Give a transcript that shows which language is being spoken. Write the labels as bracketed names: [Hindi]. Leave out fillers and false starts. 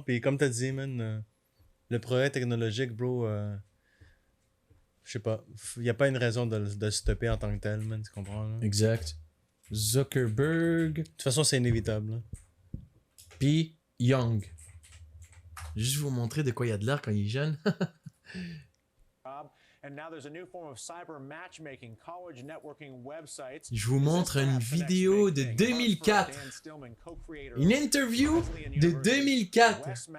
[French] Puis comme t'as dit, man, le progrès technologique, bro, je sais pas. Il n'y a pas une raison de le stopper en tant que tel, man, tu comprends? Là? De Exact. Zuckerberg. toute façon, c'est inévitable. Là. Puis Young. Juste vous montrer de quoi il y a de l'air quand il est jeune. [English] And now there's a new form of cyber matchmaking, college networking websites. [French] Je vous montre une vidéo de 2004. Une interview de 2004.